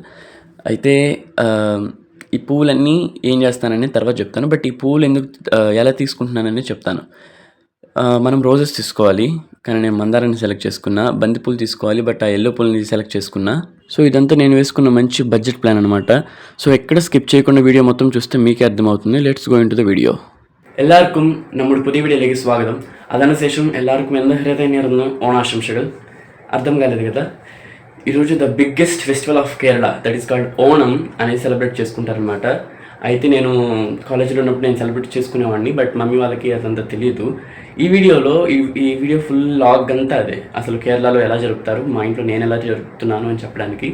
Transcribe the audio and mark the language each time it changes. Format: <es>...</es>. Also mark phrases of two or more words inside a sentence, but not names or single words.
<te>అయితే ఈ పువ్వులన్నీ ఏం చేస్తానని తర్వాత చెప్తాను. బట్ ఈ పువ్వులు ఎందుకు ఎలా తీసుకుంటున్నానని చెప్తాను. మనం రోజెస్ తీసుకోవాలి, కానీ నేను మందారాన్ని సెలెక్ట్ చేసుకున్నా. బంతిపూలు తీసుకోవాలి, బట్ ఆ ఎల్లో పూలని సెలెక్ట్ చేసుకున్నా. సో ఇదంతా నేను వేసుకున్న మంచి బడ్జెట్ ప్లాన్ అనమాట. సో ఎక్కడ స్కిప్ చేయకుండా వీడియో మొత్తం చూస్తే మీకే అర్థమవుతుంది.</te> <en>let's go into the video.</en> <ml>എല്ലാവർക്കും നമ്മുടെ പുതിയ വീഡിയോയിലേക്ക് സ്വാഗതം. അതിനുശേഷം എല്ലാവർക്കും എൻ്റെ ഹൃദയനിറഞ്ഞ ഓണാശംസകൾ.</ml> <te>అర్థం కాలేదు కదా, ఈరోజు</te> <en>the biggest festival of Kerala, that is called Onam</en> <te>అనేది సెలబ్రేట్ చేసుకుంటారనమాట. అయితే నేను కాలేజీలో ఉన్నప్పుడు నేను సెలబ్రేట్ చేసుకునేవాడిని, బట్ మమ్మీ వాళ్ళకి అదంతా తెలియదు. ఈ వీడియోలో ఈ వీడియో</te> <en>full log</en> <te>అంతా అదే, అసలు కేరళలో ఎలా జరుపుతారు, మా ఇంట్లో నేను ఎలా జరుపుతున్నాను అని చెప్పడానికి.</te>